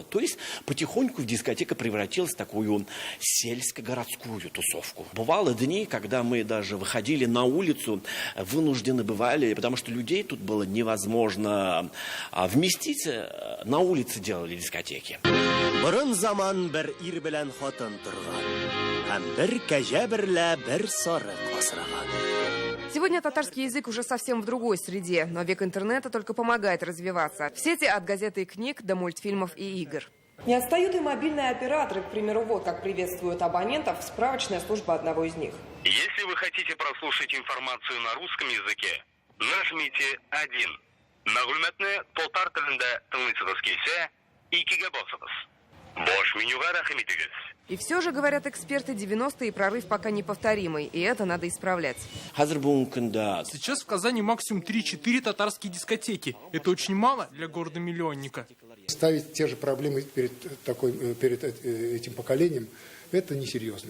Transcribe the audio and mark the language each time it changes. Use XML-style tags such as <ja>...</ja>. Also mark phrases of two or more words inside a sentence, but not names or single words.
<ru>То есть потихоньку дискотека превратилась в такую сельско-городскую тусовку. Бывало дни, когда мы даже выходили на улицу, вынуждены бывали, потому что людей тут было невозможно вместить, на улице делали дискотеки.</ru> <tt>Бурын заман бер ир белән хатын торган, һәм бер кәҗә берлә бер сарык асраган.</tt> <ru>Сегодня татарский язык уже совсем в другой среде, но век интернета только помогает развиваться. В сети от газеты и книг до мультфильмов и игр. Не отстают и мобильные операторы. К примеру, вот как приветствуют абонентов справочная служба одного из них. Если вы хотите прослушать информацию на русском языке, нажмите 1.</ru> <tt>Мәгълүматны татар телендә тыңлыйсыгыз килсә, 2-гә басыгыз. Бош менюга рәхим итегез.</tt> <ru>И все же, говорят эксперты, 90-е прорыв пока неповторимый, и это надо исправлять. Сейчас в Казани максимум 3-4 татарские дискотеки. Это очень мало для города-миллионника. Ставить те же проблемы перед этим поколением – это несерьезно.</ru>